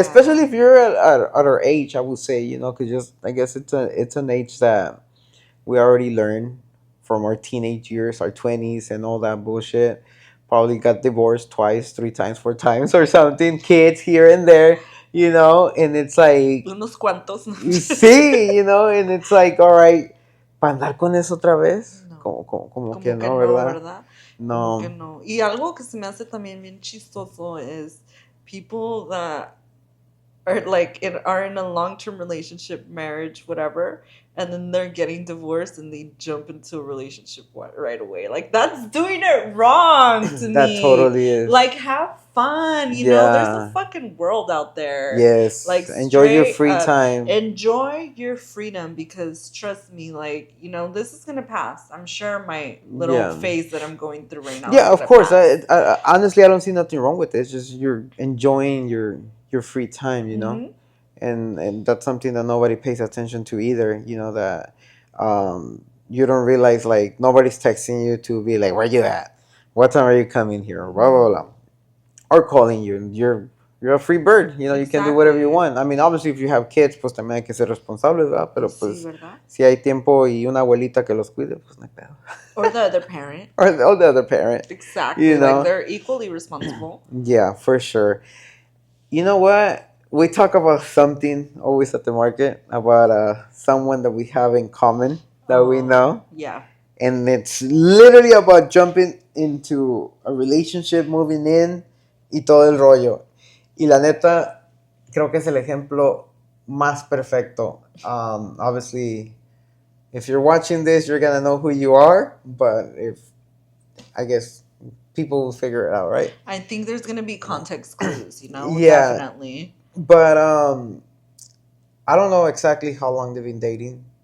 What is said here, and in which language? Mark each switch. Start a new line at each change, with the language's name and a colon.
English: Especially if you're at our age, I would say, because just I guess it's an age that we already learned from our teenage years, our 20s, and all that bullshit. Probably got divorced twice, 3 times, 4 times, or something. Kids here and there, and it's like.
Spanish: Unos cuantos. Sí,
English: and it's like, all right,
Spanish: ¿para andar con eso otra vez? No. Como que no, ¿verdad? No. Como que no. Y algo que se me hace también bien chistoso
English: is people that are like are in a long-term relationship, marriage, whatever, and then they're getting divorced and they jump into a relationship right away. Like that's doing it wrong to me. That totally is. Like have fun, there's a fucking world out there. Yes. Like enjoy your free time. Enjoy your freedom because trust me, like, this is gonna pass. I'm sure my little phase that I'm going through right now. Yeah, of course. I honestly I don't see nothing wrong with it. It's just you're enjoying your free time, and that's something that nobody pays attention to either. That you don't realize like nobody's texting you to be like, where you at? What time are you coming here? Blah blah blah, or calling you. You're a free bird. You can do whatever you want. I mean, obviously, if you have kids,
Spanish: pues también hay que ser responsables, ¿verdad? Pero pues, si hay tiempo y una abuelita que los cuide, pues no hay pedo.
English: Or the other parent. or the other parent. Exactly. Like they're equally responsible. Yeah, for sure. You know what? We talk about something always at the market about someone that we have in common that we know. Yeah. And it's literally about jumping into a relationship, moving in
Spanish: y todo el rollo. Y la neta, creo que es el ejemplo más perfecto.
English: Obviously, if you're watching this, you're going to know who you are. But I guess people will figure it out, right? I think there's going to be context clues, Yeah. Definitely. But I don't know exactly how long they've been dating.